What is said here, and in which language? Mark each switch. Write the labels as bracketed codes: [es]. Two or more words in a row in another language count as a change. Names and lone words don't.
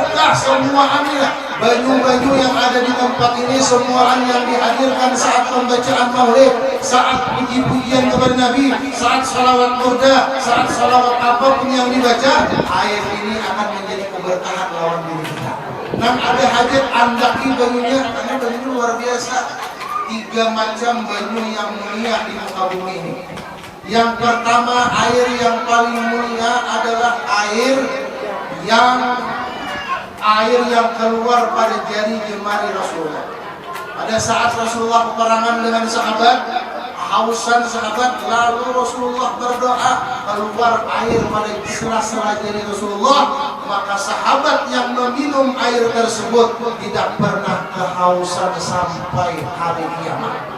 [id] Baju-baju yang ada di tempat tempat ini semua yang dihadirkan saat pembacaan maulid, saat puji-pujian kepada Nabi, saat salawat burda, saat salawat apapun yang dibaca, air ini akan menjadi keberkahan lawan diri kita. [bjn] Dan ada hajat andaki banyunya, karena banyu luar biasa. 3 macam banyu yang mulia di muka bumi ini. [id] Yang pertama, air yang paling mulia adalah air yang keluar pada jari jemari Rasulullah. Pada saat Rasulullah peperangan dengan sahabat, hausan sahabat, lalu Rasulullah berdoa, keluar air pada sela-sela jari Rasulullah, maka sahabat yang meminum air tersebut tidak pernah kehausan sampai hari kiamat.